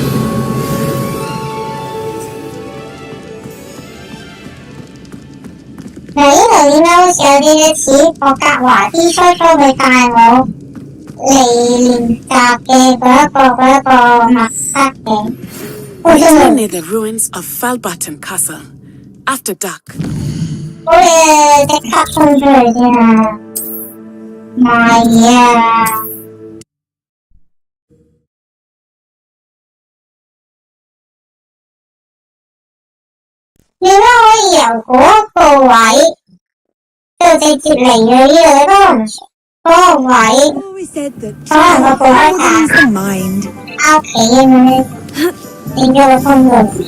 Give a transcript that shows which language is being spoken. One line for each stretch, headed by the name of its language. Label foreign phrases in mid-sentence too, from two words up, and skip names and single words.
Cantonese: 嗱，呢度點解好似有啲似霍格華茲初初佢帶我嚟練習嘅嗰一個密室嘅？好似
English: We're near the ruins of Falbaton Castle. After dark.
Cantonese: 好嘢，即刻衝出去先啊！賣嘢啊！點解可以由嗰個位就直接嚟咗呢度？都唔熟嗰個位，可能個布拉塔喺屋企咁樣變咗個通道。